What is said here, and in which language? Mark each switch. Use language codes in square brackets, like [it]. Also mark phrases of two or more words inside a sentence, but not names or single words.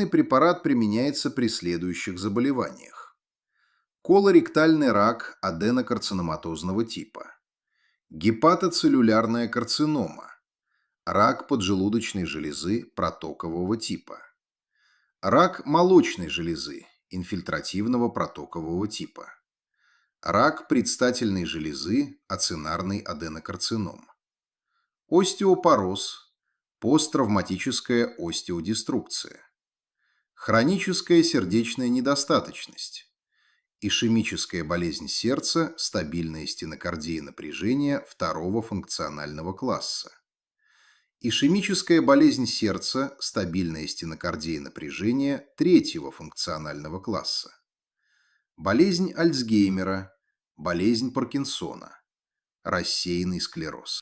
[ru] препарат применяется при следующих заболеваниях: колоректальный рак аденокарциноматозного типа, гепатоцеллюлярная карцинома, рак поджелудочной железы протокового типа, рак молочной железы инфильтративного протокового типа, рак предстательной железы ацинарный аденокарцином, остеопороз, посттравматическая остеодеструкция, хроническая сердечная недостаточность, ишемическая болезнь сердца, стабильная стенокардия напряжения второго функционального класса, ишемическая болезнь сердца, стабильная стенокардия напряжения третьего функционального класса, болезнь Альцгеймера, болезнь Паркинсона, рассеянный склероз.